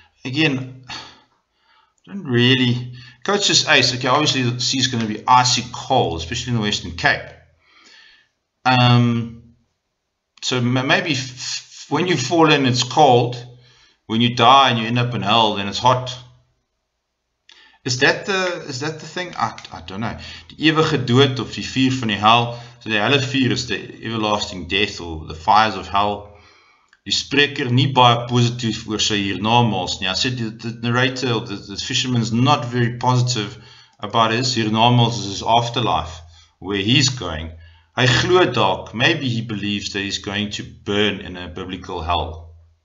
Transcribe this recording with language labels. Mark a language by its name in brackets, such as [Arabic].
[English] Again, don't really, [Afrikaans] koud soos [English] ice. Okay, obviously the sea is going to be icy cold, especially in the Western Cape. So maybe when you fall in, it's cold. When you die and you end up in hell, then it's hot. Is that the thing? I don't know. [Afrikaans] Die ewige dood of die vuur van die hel. [English] So [Afrikaans] die helle vuur [English] is the everlasting death or the fires of hell. [Afrikaans] Die spreker nie baie positief oor sy hiernamaals nie. [English] I said the narrator, the fisherman is not very positive about his hiernamaals, his afterlife, where he's going. [Afrikaans] Hy glo dalk, [English] maybe he believes that he's going to burn in a biblical hell.